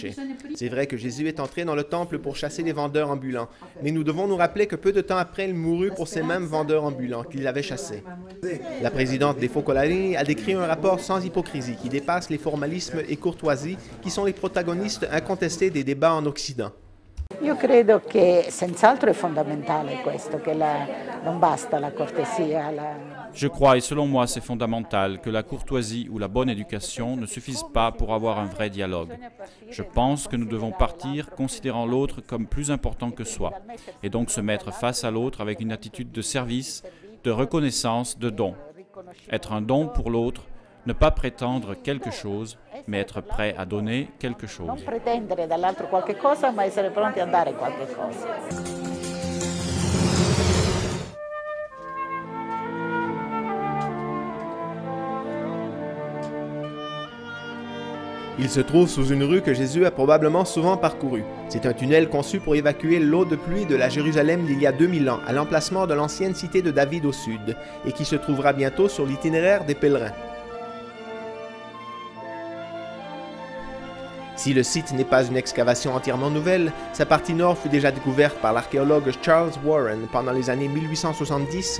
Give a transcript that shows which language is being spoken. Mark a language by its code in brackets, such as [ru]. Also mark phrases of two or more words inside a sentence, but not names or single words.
[fr] C'est vrai que Jésus est entré dans le temple pour chasser les vendeurs ambulants, mais nous devons nous rappeler que peu de temps après, il mourut pour ces mêmes vendeurs ambulants qu'il avait chassés. La présidente des Focolari a décrit un rapport sans hypocrisie qui dépasse les formalismes et courtoisies qui sont les protagonistes incontestés des débats en Occident. [it] Io credo che senz'altro è fondamentale questo, che non basta la cortesia. [fr] Je crois, et selon moi c'est fondamental, que la courtoisie ou la bonne éducation ne suffisent pas pour avoir un vrai dialogue. Je pense que nous devons partir considérant l'autre comme plus important que soi, et donc se mettre face à l'autre avec une attitude de service, de reconnaissance, de don. Être un don pour l'autre, ne pas prétendre quelque chose, mais être prêt à donner quelque chose. [it] Non pretendere dall'altro qualche cosa, ma essere pronti a dare qualche cosa. [fr] Il se trouve sous une rue que Jésus a probablement souvent parcourue. C'est un tunnel conçu pour évacuer l'eau de pluie de la Jérusalem d'il y a 2000 ans, à l'emplacement de l'ancienne cité de David au sud, et qui se trouvera bientôt sur l'itinéraire des pèlerins. Si le site n'est pas une excavation entièrement nouvelle, sa partie nord fut déjà découverte par l'archéologue Charles Warren pendant les années 1870.